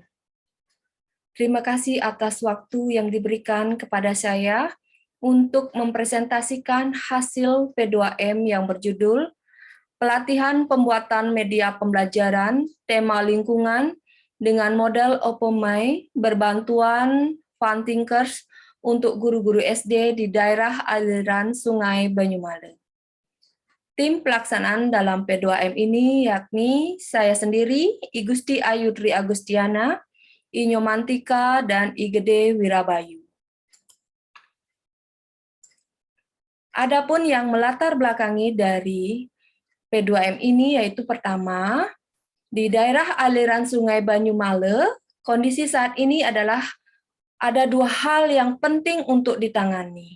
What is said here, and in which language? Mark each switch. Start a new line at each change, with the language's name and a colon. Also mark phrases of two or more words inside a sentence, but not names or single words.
Indonesian: Terima kasih atas waktu yang diberikan kepada saya untuk mempresentasikan hasil P2M yang berjudul Pelatihan Pembuatan Media Pembelajaran Tema Lingkungan dengan Model Opomai berbantuan Fundthinkers untuk guru-guru SD di daerah aliran Sungai Banyumale. Tim pelaksanaan dalam P2M ini yakni saya sendiri, I Gusti Ayudri Agustiana, I Nyomantika, dan I Gede Wirabayu. Adapun yang melatar belakangi dari P2M ini yaitu pertama, di daerah aliran Sungai Banyumale, kondisi saat ini adalah ada dua hal yang penting untuk ditangani.